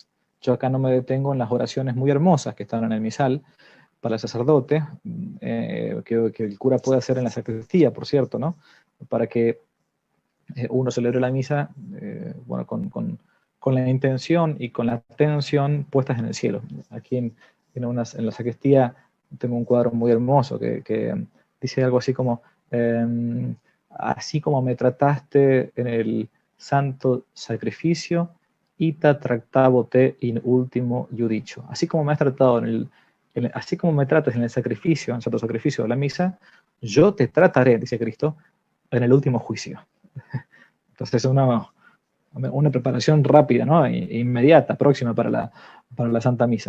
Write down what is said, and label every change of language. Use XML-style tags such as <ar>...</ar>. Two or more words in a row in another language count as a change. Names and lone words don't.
<es>Yo acá no me detengo en las oraciones muy hermosas que están en el misal para el sacerdote, que el cura puede hacer en la sacristía, por cierto, ¿no?, para que uno celebre la misa bueno, con la intención y con la atención puestas en el cielo. Aquí en la sacristía tengo un cuadro muy hermoso que dice algo así como, así como me trataste en el santo sacrificio,</es> <la>ita tractavo te in ultimo iudicio.</la> <es>Así como me has tratado así como me tratas en el sacrificio, en el santo sacrificio de la misa, yo te trataré, dice Cristo, en el último juicio. Entonces es una preparación rápida, ¿no?, inmediata, próxima para la Santa Misa.</es>